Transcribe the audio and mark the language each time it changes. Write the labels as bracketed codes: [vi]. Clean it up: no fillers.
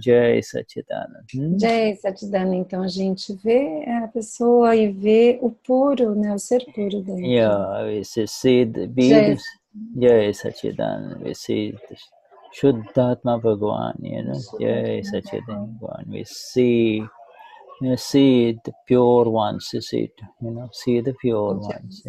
[sa] Jai Satchidananda. Jai Satchidananda. [pt] Então a gente vê a pessoa e vê o puro, né, o ser puro dentro. [en] We see the beings. Jai Satchidananda. We see the Shuddhatma Bhagavan, you know. Jai Satchidananda Bhagavan. We see the pure ones, you see, you know, see the pure ones.